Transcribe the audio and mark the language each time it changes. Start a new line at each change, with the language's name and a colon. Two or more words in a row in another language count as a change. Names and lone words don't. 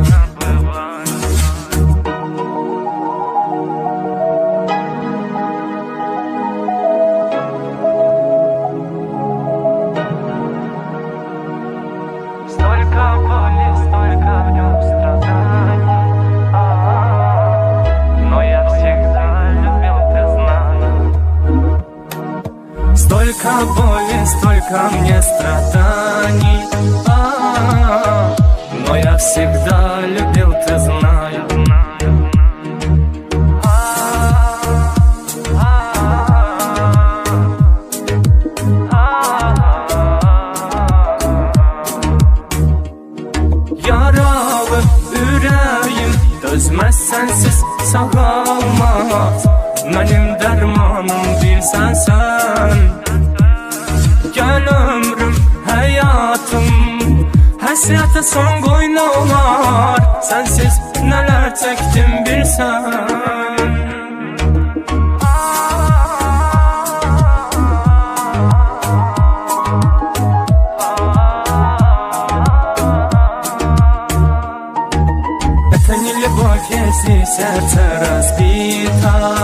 Russian: Столько боли, столько в нем страданий, но я всегда любил, ты знаешь. Столько боли, столько мне страданий, но я всегда любил, ты знаешь.
Azerbaijani: Yaralı yüreğim dözmez sensiz sağalmaz. Benim dermanım bilsen sen. Gel ömrüm, hayatım, hasrete son koynolar. Sensiz neler çektim bilsen.
Russian: Это не любовь, если сердце разбито.